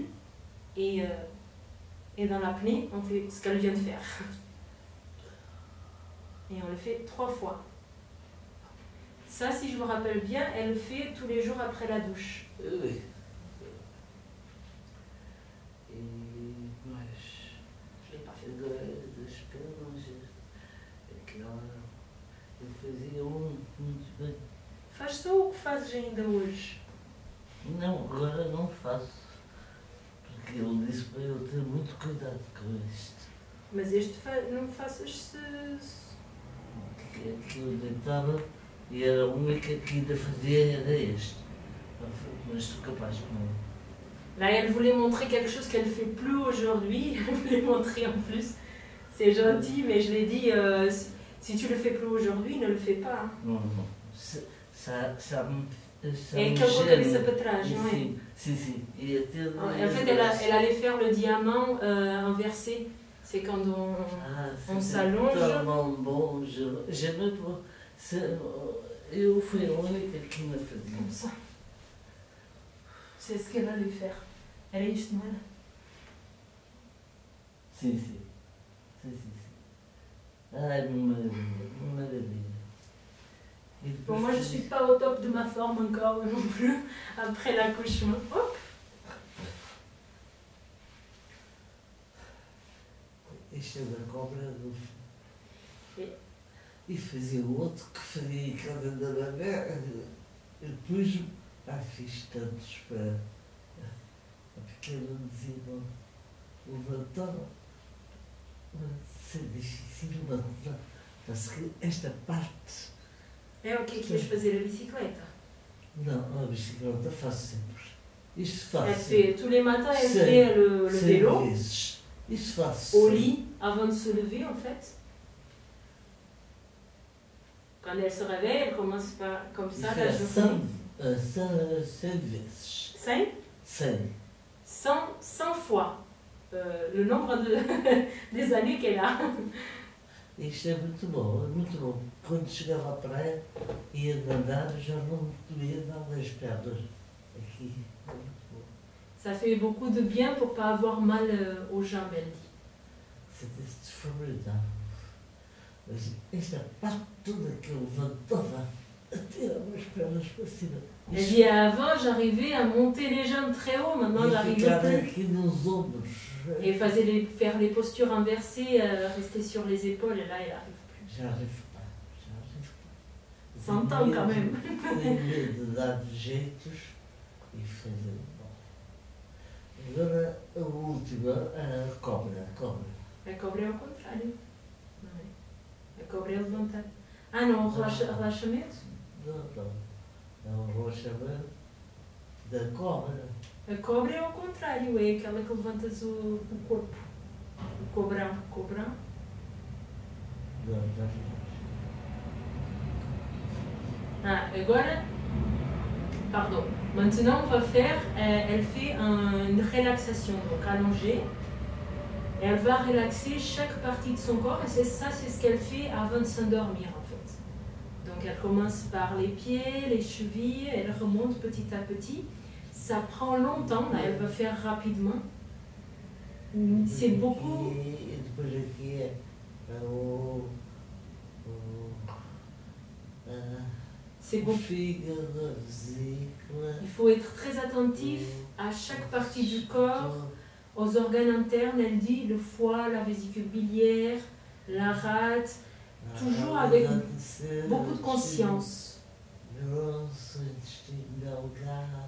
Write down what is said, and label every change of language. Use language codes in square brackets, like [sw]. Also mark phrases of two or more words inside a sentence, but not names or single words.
[fr] Et dans l'apnée, on fait ce qu'elle vient de faire. Et on le fait 3 fois. Ça, si je me rappelle bien, elle le fait tous les jours après la douche. [pt] Oui. E mais [fr] Je l'ai pas fait. [pt] agora das pernas, aquela eu fazia muito bem. Faz só o que fazes ainda hoje. Não, agora não faço. Porque ele disse para eu ter muito cuidado com isto. Mas este não faças se... Que eu deitava e era a única que ainda fazia era este. Mas sou capaz de não. [fr] Là, elle voulait montrer quelque chose qu'elle ne fait plus aujourd'hui. Elle voulait montrer en plus. C'est gentil, mais je l'ai dit, si tu ne le fais plus aujourd'hui, ne le fais pas. Hein. [pt] Não, não. [fr] Ça me Et qu'elle reconnaisse [pt] para trás, não é? Sim, sim, sim. E até [fr] En fait, elle allait faire le diamant inversé. C'est quand on s'allonge. Tellement bom, jamais bom. [pt] Eu fui a única que me fazia. [fr] Comme ça. C'est ce qu'elle allait faire. Elle est juste mal. [pt] Sim, sim. Sim, sim, sim. Ai, maravilha, maravilha. [fr] Bon, moi je ne suis pas au top de ma forme encore non plus, après l'accouchement. Hop. [pt] Este é da cobra do... E fazia o outro que fazia aquela da bebê. Depois, fiz tantos para... A pequena dizia, levantar. Mas é difícil levantar. [fr] Parce que [pt] esta parte... É o que é que ias fazer a bicicleta? Não, a bicicleta faço sempre. Isso [fr] Elle [pt] faço. [fr] fait, tous les matins, elle [pt] Sim, [fr] fait le [pt] 100 [fr] vélo [pt] vezes. Isso faço. [fr] au [pt] sempre. [fr] lit avant de se lever en fait. Quand elle se réveille, elle commence par, comme ça [pt] Isso [fr] la [pt] é [fr] journée. [pt] 100 vezes. 5 100. [fr] 100 fois le nombre des années qu'elle a. [pt] Isto é muito bom, é muito bom. Quando chegava à praia, ia nadar, já não me doía nada as pernas. Aqui, é muito bom. [fr] Ça fait beaucoup de bien pour pas avoir mal aux jambes, elle dit. C'était formidável. [pt] Mas esta parte toda que eu levantava, tirava as pernas para cima. [fr] Elle dit avant j'arrivais à monter les jambes très haut, maintenant [pt] E [fr] j'arrive [pt] ficava [fr] plus. [pt] aqui nos ombros. [fr] Et faire les postures inversées, rester sur les épaules, et là elle arrive plus. J'arrive pas, j'arrive pas. 100 ans quand même. [pt] Tenho medo de dar jeitos e fazer bom. Agora a última, a cobra. A cobra é o contrário. Não é? A cobra é levantar. Ah não, relaxamento? Não. É um relaxamento da cobra. A cobra é ao contrário, é aquela que levantas o corpo. O cobrão. Cobrão? Não. Ah, agora, [fr] pardon. Maintenant, on va faire, elle fait une relaxation, donc allongée. Et elle va relaxer chaque partie de son corps, et c'est ce qu'elle fait avant de s'endormir en fait. Donc elle commence par les pieds, les chevilles, elle remonte petit à petit. Ça prend longtemps, là elle va faire rapidement. C'est beaucoup. [pt] E depois aqui é [fr] C'est [pt] o [fr] beaucoup. [pt] fígado, a vesícula. [fr] Il faut être très attentif à chaque partie du corps, aux organes internes, elle dit le foie, la vésicule biliaire, la rate, toujours avec beaucoup de conscience. [pt] Grosso, intestino delgado.